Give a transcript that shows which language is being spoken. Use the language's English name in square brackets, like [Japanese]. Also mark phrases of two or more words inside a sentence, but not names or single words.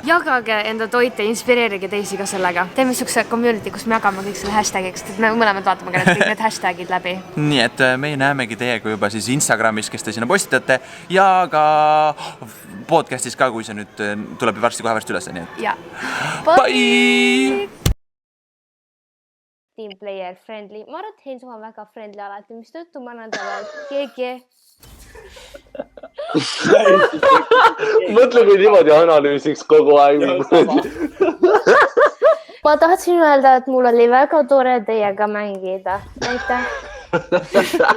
[Estonian] Jagage enda toite, inspireerige teisi ka sellega. Teeme [English] sükse community, [Estonian] kus me jagame kõik selle hashtagiks, et me mõlemad vaatame ka kõik need hashtagid läbi. Nii et meie näemegi teiega juba siis Instagramis, kes te sinna postitate ja ka podcastis ka, kui see nüüd tuleb varsti kohe varsti üles. Nii et ja. Bye! [English] Team player friendly. [Estonian] Ma arvan, et Heinz on väga friendly alati, mis tõttu ma annan talle GG. Mõtle, kui niimoodi analüüsiks kogu aeg. Ma tahtsin öelda, et mul oli väga tore teiega mängida.